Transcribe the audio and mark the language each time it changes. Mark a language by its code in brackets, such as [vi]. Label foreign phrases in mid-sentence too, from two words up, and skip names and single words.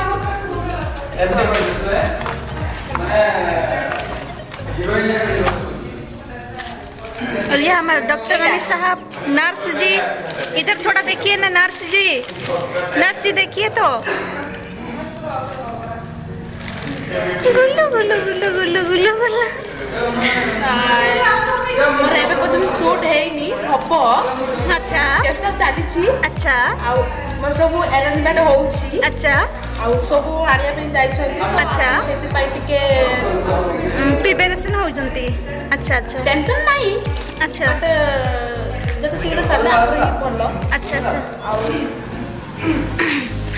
[hi] और ये हमारे डॉक्टर अली साहब। नर्स जी इधर थोड़ा देखिए ना, नर्स जी देखिए तो। गुल्लू गुल्लू गुल्लू गुल्लू गुल्लू गुल्लू। [or] ମୋର ଏବେ ପର୍ଯ୍ୟନ୍ତ ସୁଟ୍ ହେଇନି, ହବ। [hi] अच्छा [or] ଚେଷ୍ଟା ଚାଲିଛି। [hi] अच्छा [or] ଆଉ ମୋର ସବୁ ଆରେଞ୍ଜମେଣ୍ଟ ହଉଛି। [hi] अच्छा [or] ଆଉ ସବୁ ଆଣିବା ପାଇଁ ଯାଇଛନ୍ତି। ଆଚ୍ଛା। ସେଥିପାଇଁ ଟିକେ ପ୍ରିପେରେସନ୍ ହଉଛନ୍ତି। [hi] अच्छा अच्छा [or] ଟେନସନ୍ ନାହିଁ। [hi] अच्छा [or] ମତେ ଯେତେ ଶୀଘ୍ର ସରିଲା ଆହୁରି ଭଲ। [hi] अच्छा अच्छा। [or] ଆଉ